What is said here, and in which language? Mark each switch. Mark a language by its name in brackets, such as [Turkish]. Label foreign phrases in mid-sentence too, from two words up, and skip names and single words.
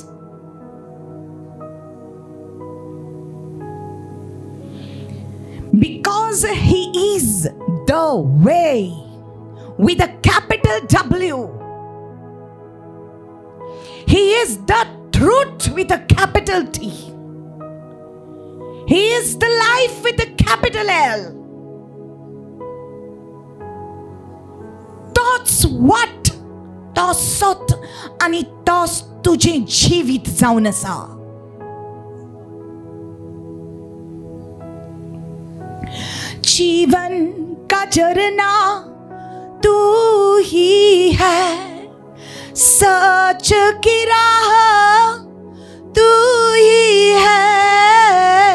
[English] Because He is the way with a capital W. He is the truth with a capital T. He is the life with a capital L. [Konkani] Tोच वाट, तो सोत आनी तोच तुझे जीवित जावन आसा. [Hindi] जीवन का झरना तू ही है, सच की राह तू ही है.